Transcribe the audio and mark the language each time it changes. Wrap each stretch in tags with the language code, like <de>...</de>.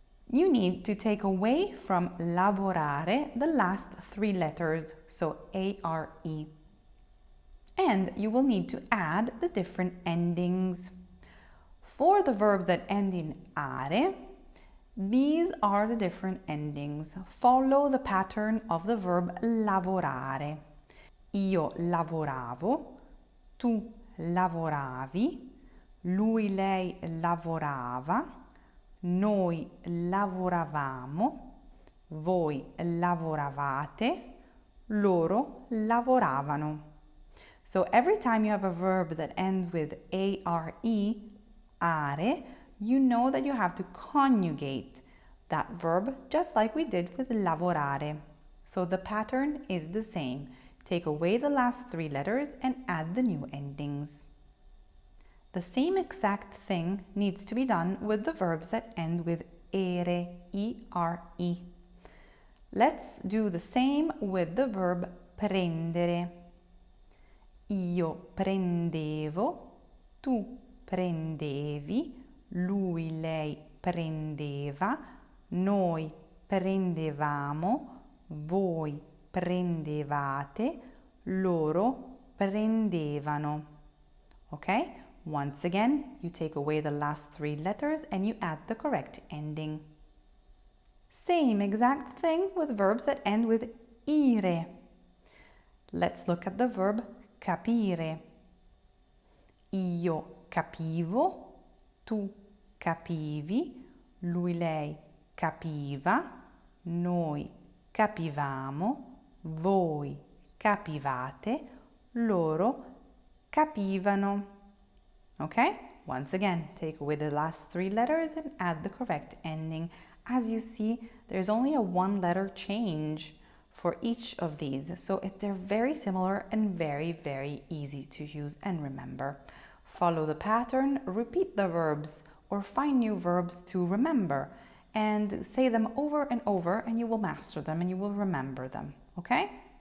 <en>You need to take away from lavorare the last three letters, so A-R-E. And you will need to add the different endings. For the verbs that end in are, these are the different endings. Follow the pattern of the verb lavorare.</en> <it>Io lavoravo, tu lavoravi, lui, lei lavorava, noi lavoravamo, voi lavoravate, loro lavoravano.</it> <en>So every time you have a verb that ends with A-R-E, are, you know that you have to conjugate that verb just like we did with lavorare. So the pattern is the same. Take away the last three letters and add the new endings. The same exact thing needs to be done with the verbs that end with ere, E-R-E. Let's do the same with the verb prendere.</en> <it>Io prendevo, tu prendevi, lui, lei prendeva, noi prendevamo, voi prendevate, loro prendevano.</it> <en>Okay? Once again, you take away the last three letters and you add the correct ending. Same exact thing with verbs that end with ire. Let's look at the verb capire.</en> <it>Io capivo, tu capivi, lui, lei capiva, noi capivamo, voi capivate, loro capivano.</it> <en>Okay? Once again, take away the last three letters and add the correct ending. As you see, there's only a one-letter change for each of these, so they're very similar and very, very easy to use and remember. Follow the pattern, repeat the verbs, or find new verbs to remember, and say them over and over, and you will master them and you will remember them, okay?</en>